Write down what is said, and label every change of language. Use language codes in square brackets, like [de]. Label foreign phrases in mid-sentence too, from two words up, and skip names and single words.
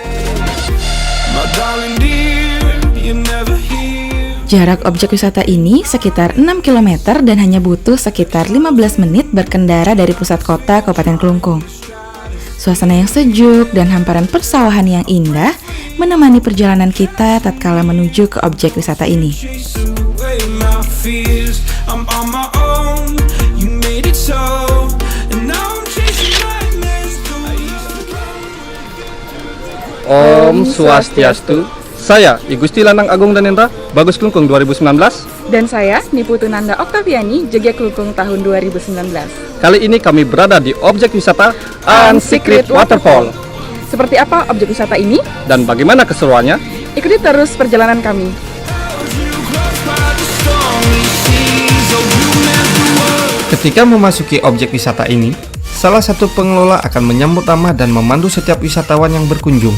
[id] Jarak objek wisata ini sekitar 6 km dan hanya butuh sekitar 15 menit berkendara dari pusat kota Kabupaten Kelungkung. Suasana yang sejuk dan hamparan persawahan yang indah menemani perjalanan kita tatkala menuju ke objek wisata ini. [sa] Om Swastiastu. [id] Saya, I Gusti Lanang Agung Danendra, Bagus Kelungkung 2019. Dan saya, Niputu Nanda Oktaviani, JG Kelungkung tahun 2019. Kali ini kami berada di objek wisata Unsecret Waterfall. Seperti apa objek wisata ini? Dan bagaimana keseruannya? Ikuti terus perjalanan kami. Ketika memasuki objek wisata ini, salah satu pengelola akan menyambut ramah dan memandu setiap wisatawan yang berkunjung.